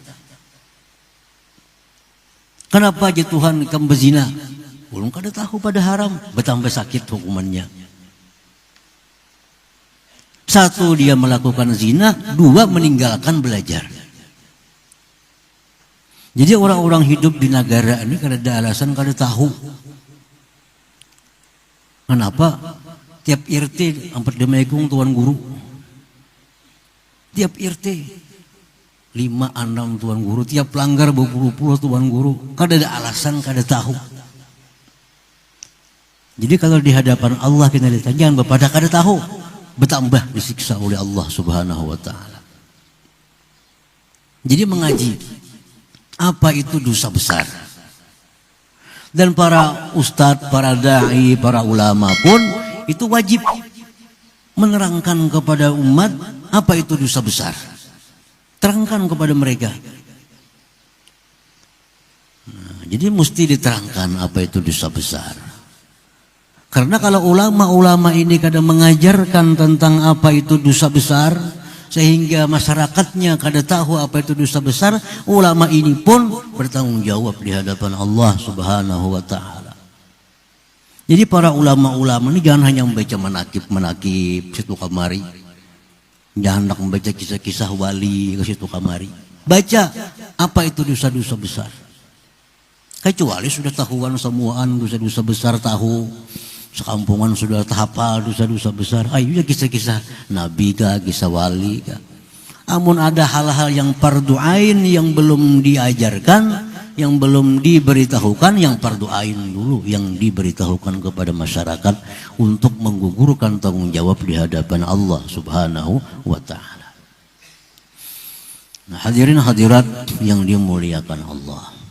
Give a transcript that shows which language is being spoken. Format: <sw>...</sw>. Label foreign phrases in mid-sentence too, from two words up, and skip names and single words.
<id>Kenapa aja Tuhan kamu berzina? Belum kada tahu pada haram, bertambah sakit hukumannya. Satu, dia melakukan zina. Dua, meninggalkan belajar. Jadi orang-orang hidup di negara ini kada ada alasan kada tahu. Kenapa? Tiap RT empat demekung tuan guru. Tiap RT 5-6 tuan guru. Tiap pelanggar berpuluh-puluh tuan guru. Kada ada alasan kada tahu. Jadi kalau di hadapan Allah kita ditanya jangan berpada kada tahu, bertambah disiksa oleh Allah</id> <ar>سبحانه وتعالى.</ar> <id>Jadi mengaji apa itu dosa besar. Dan para ustadz, para dai, para ulama pun itu wajib menerangkan kepada umat apa itu dosa besar. Terangkan kepada mereka. Nah, jadi mesti diterangkan apa itu dosa besar. Karena kalau ulama-ulama ini kadang mengajarkan tentang apa itu dosa besar, sehingga masyarakatnya kada tahu apa itu dosa besar, ulama ini pun bertanggung jawab di hadapan Allah</id> <ar>سبحانه وتعالى.</ar> <id>Jadi para ulama-ulama ini jangan hanya membaca menakib situ kamari. Jangan hendak membaca kisah-kisah wali ke situ kamari. Baca apa itu dosa-dosa besar. Kecuali sudah tahuan semuaan dosa-dosa besar tahu. Sekampungan sudah hafal dosa-dosa besar. Ayo ya kisah-kisah nabi kah, kisah wali kah. Amun ada hal-hal yang fardu ain yang belum diajarkan, yang belum diberitahukan, yang fardu ain dulu yang diberitahukan kepada masyarakat untuk menggugurkan tanggung jawab di hadapan Allah</id> <ar>سبحانه وتعالى.</ar> <id>Nah, hadirin hadirat yang dimuliakan Allah.</id>